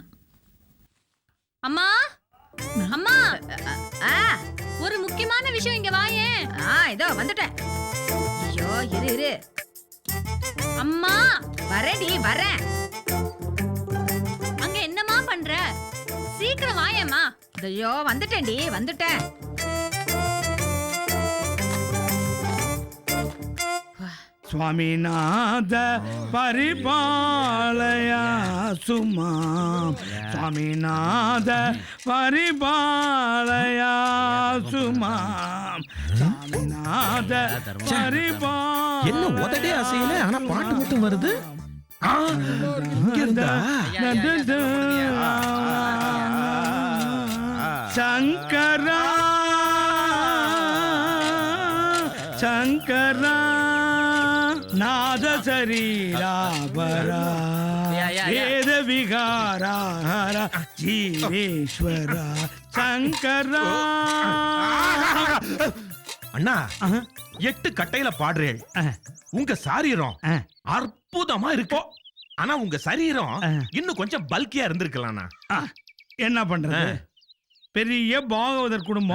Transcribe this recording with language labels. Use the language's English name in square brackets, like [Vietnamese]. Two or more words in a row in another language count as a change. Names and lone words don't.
[Tamil] அம்மா அம்மா, ஒரு முக்கியமான விஷயம், இங்க வாயேன். இதோ வந்துட்டேன். ஐயோ, இரு. அம்மா, வரேடி, வரேன். அங்க என்னம்மா பண்ற? சீக்கிரம் வாயேம்மா. ஐயோ, வந்துட்டேன்டி, வந்துட்டேன். [Sanskrit] स्वामीनाथ परिपालया सुमां स्वामीनाथ परिपालया सुमां स्वामीनाथ [Tamil] என்ன உதடே அசையல, ஆனா பாட்டு மட்டும் வருது. இங்க இருந்தா [Sanskrit] शंकरा शंकरा नाद शरीरावरा वेद विहारा जीवेश्वरा शंकरा. [Tamil] அண்ணா, 8 கட்டையில பாடுறேன். உங்க சாரீரம் அற்புதமா இருக்கு. ஆனா உங்க சரீரம் இன்னும் கொஞ்சம் பல்கியா இருந்திருக்கலாம்ண்ணா. என்ன பண்றது, பெரிய பாகவதர் குடும்பம்.